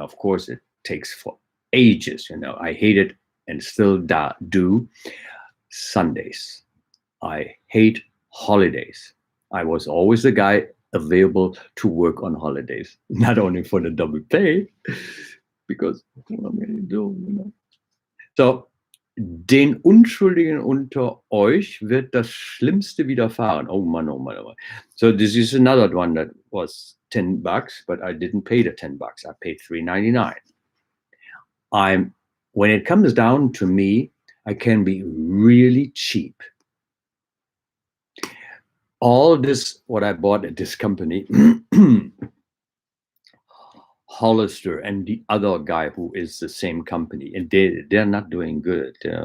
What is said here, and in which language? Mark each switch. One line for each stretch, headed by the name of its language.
English: Of course, it takes for ages. You know, I hate it and still do. Sundays. I hate holidays. I was always the guy available to work on holidays, not only for the double pay, because what am I going to do, you know?
German: So, den Unschuldigen unter euch wird das Schlimmste widerfahren.
English: Oh man, oh man, oh man. So this is another one that was $10, but I didn't pay the $10. I paid $3.99. when it comes down to me, I can be really cheap. All this, what I bought at this company, Hollister and the other guy who is the same company, and they're not doing good.